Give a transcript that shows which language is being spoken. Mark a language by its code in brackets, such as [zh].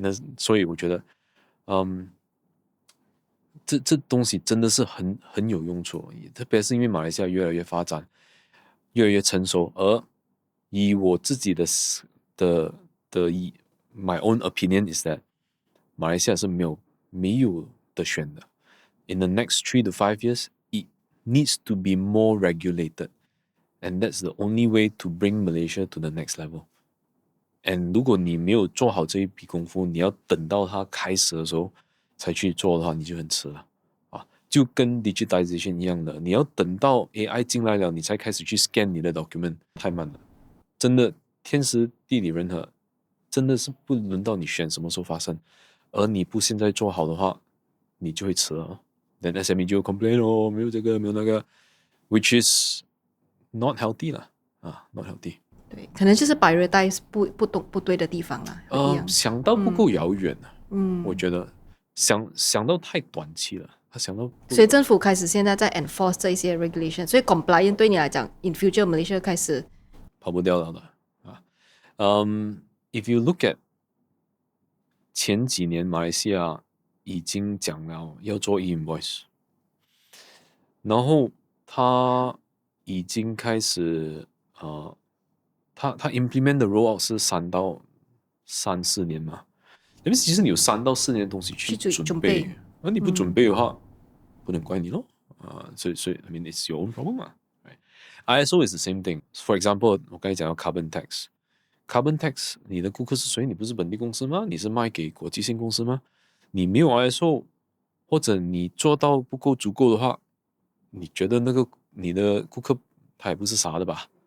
[zh] 那所以我觉得，这东西真的是很有用处，特别是因为马来西亚越来越发展，越来越成熟，而以我自己的 [en] my own opinion is that [zh] 马来西亚是没有的选的。 [en] In the next 3 to 5 years, it needs to be more regulated, and that's the only way to bring Malaysia to the next level. [zh] And 如果你没有做好这一笔功夫，你要等到它开始的时候才去做的话，你就很迟了就跟 digitization 一样的，你要等到 AI 进来了，你才开始去 scan 你的 document， 太慢了。真的天时地利人和，真的是不轮到你选什么时候发生，而你不现在做好的话，你就会迟了。 Then SME 就 complain 哦，没有这个没有那个 ， [en] which is not healthy [zh] 啦， [en] not healthy。 [zh] 对，可能就是 prioritize 不对的地方啦，一样。想到不够遥远啊，我觉得想到太短期了，他想到不，所以政府开始现在在 enforce 这一些 regulation， 所以 compliance 对你来讲 in future Malaysia 开始跑不掉了的啊。 [en] If you look at [zh] 前几年马来西亚已经讲了要做 e-invoice， 然后他已经开始他 implement 的 rollout 是3到4年嘛，那么其实你有3到4年的东西去准备，而你不准备的话，不能怪你咯。 [en] 所以 I mean it's your own problem 嘛。 ISO is the same thing. [zh] For example， 我刚才讲到 carbon tax。Carbon tax， 你的顾客是谁？你不是本地公司吗？你是卖给国际性公司吗？你没有 ISO， 或者你做到不够足够的话，你觉得那个你的顾客他也不是傻的吧？